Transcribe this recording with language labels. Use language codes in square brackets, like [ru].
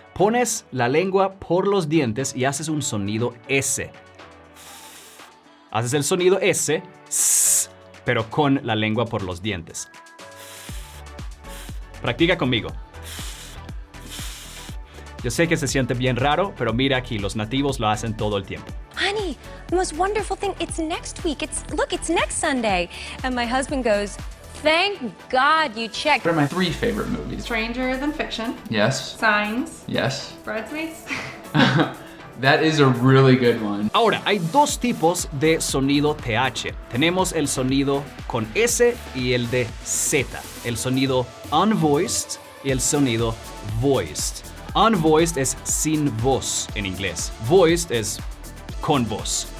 [es] Pones la lengua por los dientes y haces un sonido S. Haces el sonido S, pero con la lengua por los dientes. Practica conmigo. Yo sé que se siente bien raro, pero mira aquí, los nativos lo hacen todo el tiempo. [en] Honey, the most wonderful thing, it's next week. Look, it's next Sunday. And my husband goes, thank God you checked. What are my 3 favorite movies? Stranger Than Fiction. Yes. Signs. Yes. Bridesmaids. That is a really good one. [es] Ahora, hay dos tipos de sonido TH. Tenemos el sonido con S y el de Z. El sonido unvoiced y el sonido voiced. Unvoiced es sin voz en inglés. Voiced es con voz.